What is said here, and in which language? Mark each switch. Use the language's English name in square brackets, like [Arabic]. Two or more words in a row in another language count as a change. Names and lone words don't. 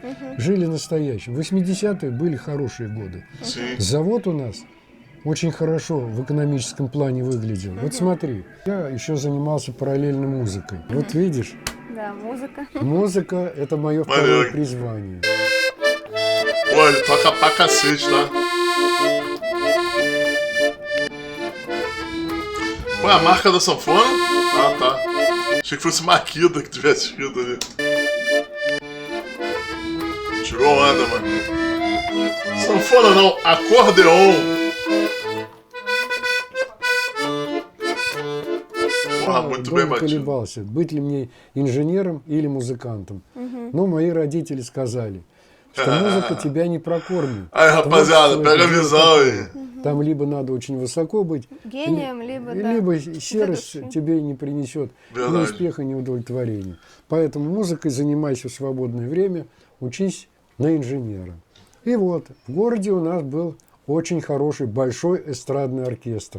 [Russian] Жили настоящим. 80-е были хорошие годы. [Portuguese] Sim. [Russian] Завод у нас очень хорошо в экономическом плане выглядел. Вот смотри, я еще занимался параллельно музыкой. Вот видишь, Да, музыка. музыка – это мое Маленько. второе призвание. [Portuguese] Pô, ele toca pra cacete, tá? Qual é a marca da sanfona? Ah, tá. Achei que fosse Maquita que tivesse escrito ali. Tirou onda, mano. Sanfona não, acordeon. Porra, muito bem [Russian] Долго [Portuguese] batido. [Russian] колебался, быть ли мне инженером или музыкантом. Но мои родители сказали, что музыка тебя не прокормит. [Portuguese] Aí, rapaziada, [Russian] Творчество [Portuguese] pega a [Russian] это дело [Portuguese] visão [Russian] такое. [Portuguese] aí. [Russian] Там либо надо очень высоко быть, Гением, либо, да. либо серость души. тебе не принесет ни [Portuguese] Verdade. [Russian] успеха, ни удовлетворения. Поэтому музыкой занимайся в свободное время, учись на инженера. И вот, в городе у нас был очень хороший большой эстрадный оркестр.